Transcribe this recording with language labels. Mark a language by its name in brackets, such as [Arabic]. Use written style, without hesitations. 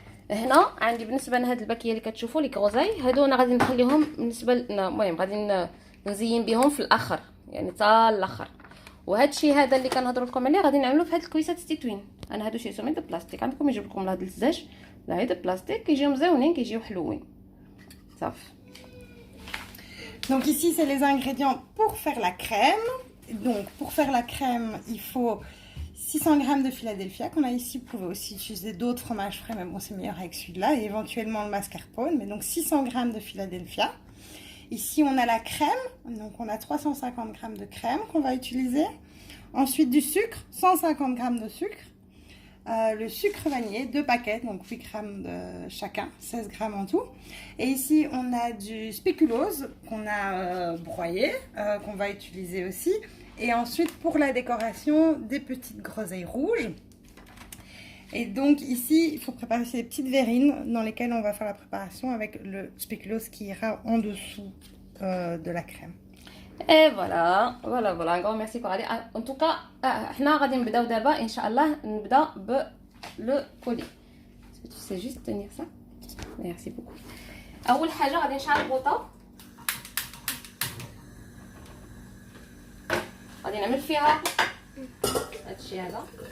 [Arabic] هنا عندي بالنسبه لهاد الباكيه اللي كتشوفوا لي كروزاي، هادو انا غادي نخليهم بالنسبه المهم غادي نزين بهم في الاخر، يعني حتى الاخر. وهذا الشيء هذا اللي كنهضر لكم عليه غادي نعملو في هاد الكويسات التيتوين. انا هادو شي سميد بلاستيك، عندكم يجيب لكم هاد الزاج لا هيدا بلاستيك، كيجيو مزيونين، كيجيو حلوين صافي. [French] Donc ici c'est les ingrédients pour faire la crème. Donc pour faire la crème il faut 600 grammes de Philadelphia qu'on a ici. Vous pouvez aussi utiliser d'autres fromages frais, mais bon c'est meilleur avec celui-là, et éventuellement le mascarpone. Mais donc 600 grammes de Philadelphia. Ici on a la crème, donc on a 350 grammes de crème qu'on va utiliser. Ensuite du sucre, 150 grammes de sucre. Le sucre vanillé, 2 paquets, donc 8 grammes de chacun, 16 grammes en tout. Et ici on a du spéculose qu'on a broyé, qu'on va utiliser aussi. Et ensuite pour la décoration, des petites groseilles rouges. Et donc ici il faut préparer ces petites verrines dans lesquelles on va faire la préparation avec le spéculose qui ira en dessous de la crème. اي فوالا غون ميرسي كورالي. ان توكا [Arabic] حنا غادي نبداو دابا ان شاء الله. نبدا ب [French] لو كولي. سي جوست تنير سا. ميرسي بوكو. [Arabic] اول حاجه غادي نشعل البوطه، غادي نعمل فيها هادشي هذا.